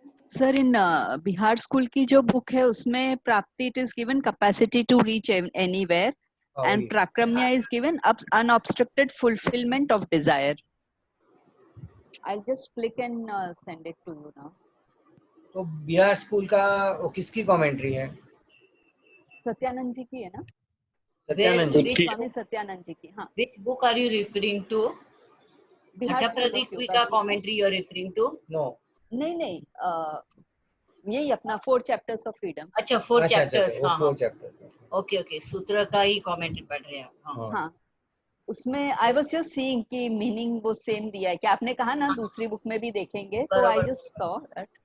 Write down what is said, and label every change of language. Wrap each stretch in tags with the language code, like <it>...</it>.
<en>sir, in</en> <hi>Bihar school की जो book है उसमें</hi> <en>Prapti it is given capacity to reach anywhere and prakramya is given unobstructed fulfilment of desire. I'll just click and send it to you now.</en> <hi>तो Bihar school का वो किसकी कमेंट्री है? सत्यानंद जी की है ना? सत्यानंद जी की। स्वामी सत्यानंद जी की। हाँ।</hi> <en>Which book are you referring to?</en> <hi>Bihar school of</hi> <en>का commentary you are referring to? No.</en> <hi>नहीं, यही अपना</hi> <en>4 chapters of freedom।</en> <hi>अच्छा, 4 chapters। हाँ हाँ, 4 चैप्टर। ओके, सूत्र का ही कमेंट्री पढ़ रहे हैं। हाँ, उसमें</hi> <en>I was just seeing</en> <hi>कि मीनिंग वो सेम दिया है कि आपने कहा ना दूसरी बुक में भी देखेंगे, तो</hi> <en>I just saw that.</en>